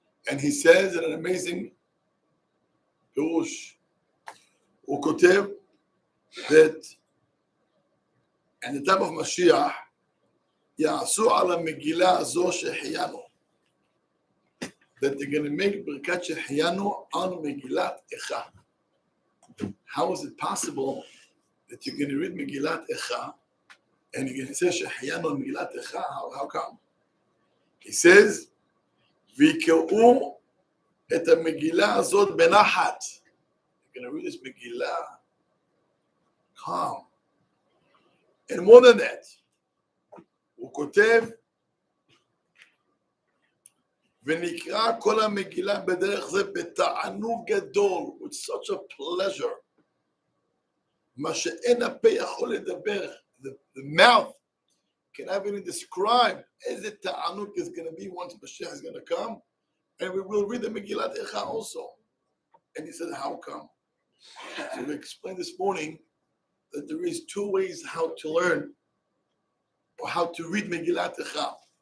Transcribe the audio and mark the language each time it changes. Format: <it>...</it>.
<en>And he says in an amazing Pirush, הוא כותב that in the time of Mashiach, יעשו על המגילה הזו שהחיינו. That they're going to make ברכת שהחיינו על מגילת איכה. How is it possible that you're going to read Megillat Eicha and you're going to say שהחיינו על מגילת איכה? How come?</en> <he>He says, ויקראו את המגילה הזאת בנחת.</he> <en>You're going to read this Megillah calm.</en> <he>And more than that, הוא כותב, ונקרא כל המגילה בדרך זה בתענוג גדול, with such a pleasure.</he> <en>מה שאין הפה יכול לדבר, the mouth cannot even describe איזה תענוג is going to be once Mashiach is going to come. And we will read the Megillat Eicha also. And he said, how come? So we explained this morning that there is 2 ways how to learn or how to read Megillat Eicha.</en>